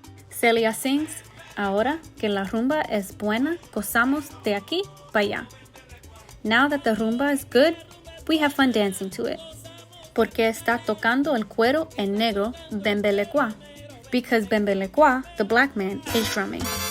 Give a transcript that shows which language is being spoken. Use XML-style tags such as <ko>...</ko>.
<en>Celia sings,</en> <es>ahora que la rumba es buena, gozamos de aquí para allá.</es> <en>Now that the rumba is good, we have fun dancing to it.</en> <es>Porque está tocando el cuero en negro Bembelecua.</es> <en>Because Bembelecua, the black man, is drumming.</en>